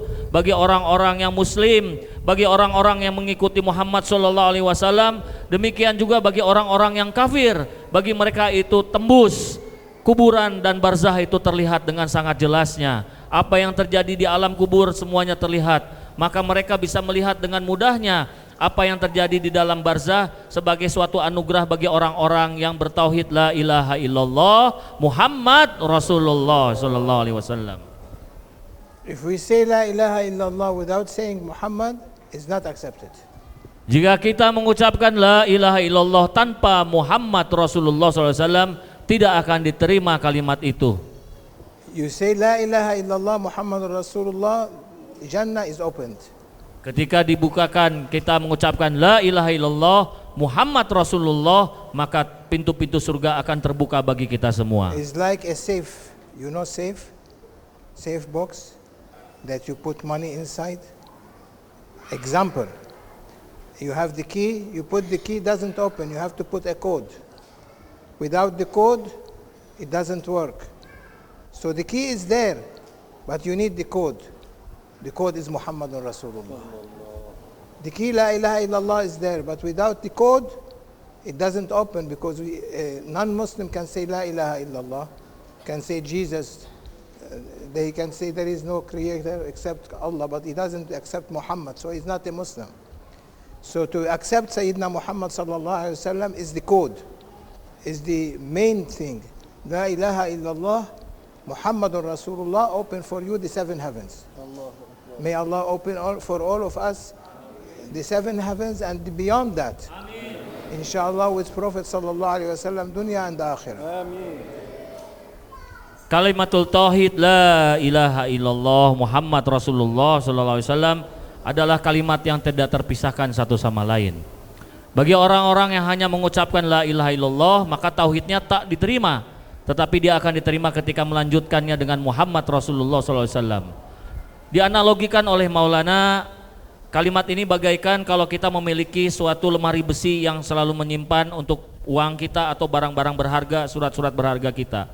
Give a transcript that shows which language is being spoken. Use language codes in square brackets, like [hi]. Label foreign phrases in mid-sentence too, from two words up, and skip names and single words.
[id] Bagi orang-orang yang muslim, bagi orang-orang yang mengikuti Muhammad [ar] صلى الله عليه وسلم, [id] demikian juga bagi orang-orang yang kafir, bagi mereka itu tembus kuburan dan barzah itu terlihat dengan sangat jelasnya. Apa yang terjadi di alam kubur semuanya terlihat. Maka mereka bisa melihat dengan mudahnya apa yang terjadi di dalam barzah sebagai suatu anugerah bagi orang-orang yang bertauhid [ar] لا إله إلا الله محمد رسول الله صلى الله عليه وسلم. [en] If we say [ar] لا إله إلا الله [en] without saying Muhammad, is not accepted. [id] Jika kita mengucapkan [ar] لا إله إلا الله [id] tanpa [ar] محمد رسول الله صلى الله عليه وسلم, [id] tidak akan diterima kalimat itu. [en] You say [ar] لا إله إلا الله محمد رسول الله, [en] Jannah is opened. [id] Ketika dibukakan kita mengucapkan [ar] لا إله إلا الله محمد رسول الله, [id] maka pintu-pintu surga akan terbuka bagi kita semua. [en] It's like a safe. You know safe? Safe box that you put money inside. Example. You have the key, you put the key, doesn't open, you have to put a code. Without the code, it doesn't work. So the key is there, but you need the code. The code is [ar] محمد رسول الله. [en] The key [ar] لا إله إلا الله [en] is there, but without the code, it doesn't open because non-Muslim can say [ar] لا إله إلا الله, [en] can say Jesus, they can say there is no creator except Allah, but he doesn't accept Muhammad, so he's not a Muslim. So to accept Sayyidina Muhammad [ar] صلى الله عليه وسلم [en] is the code, is the main thing. [ar] لا إله إلا الله، محمد رسول الله, [en] open for you the seven heavens. May Allah open for all of us the seven heavens and beyond that. Inshallah with Prophet [ar] صلى الله عليه وسلم, [en] dunya and akhirah. [id] Kalimatul tauhid [ar] لا إله إلا الله محمد رسول الله صلى الله عليه وسلم [id] adalah kalimat yang tidak terpisahkan satu sama lain. Bagi orang-orang yang hanya mengucapkan [ar] لا إله إلا الله, [id] maka tauhidnya tak diterima, tetapi dia akan diterima ketika melanjutkannya dengan [ar] محمد رسول الله صلى الله عليه وسلم. [id] Dianalogikan oleh Maulana, kalimat ini bagaikan kalau kita memiliki suatu lemari besi yang selalu menyimpan untuk uang kita atau barang-barang berharga, surat-surat berharga kita.